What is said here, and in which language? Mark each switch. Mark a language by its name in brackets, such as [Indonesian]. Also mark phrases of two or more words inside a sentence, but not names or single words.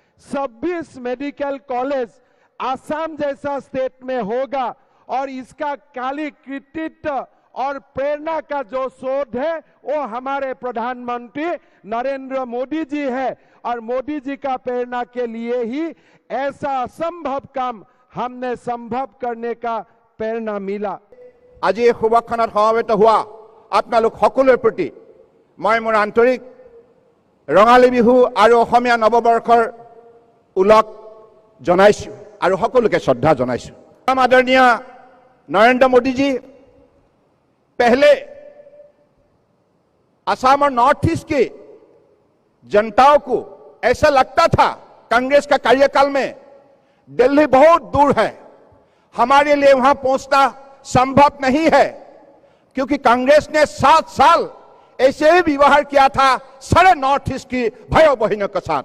[Hindi] 26 मेडिकल कॉलेज आसाम जैसा स्टेट में होगा और इसका काली कृतित्व और प्रेरणा का जो शोध है वो हमारे प्रधानमंत्री नरेंद्र मोदी जी है और मोदी जी का प्रेरणा के लिए ही ऐसा असंभव काम हमने संभव करने का प्रेरणा मिला। [Assamese] आज এই সভাখনত সমবেত হোৱা আপোনালোক সকলোৰে প্ৰতি মই মোৰ আন্তৰিক ৰঙালী বিহু আৰু অসমীয়া নৱবৰ্ষৰ উলক জনাইছো আৰু সকলোকে শ্ৰদ্ধা জনাইছো। [Hindi] आदरणीय नरेंद्र मोदी जी पहले असम और नॉर्थ ईस्ट की जनताओं को ऐसा लगता था कांग्रेस का कार्यकाल में दिल्ली बहुत दूर है, हमारे लिए वहां पहुंचना संभव नहीं है, क्योंकि कांग्रेस ने 7 साल ऐसे ही व्यवहार किया था सारे नॉर्थ ईस्ट की भाइयों बहनों के साथ।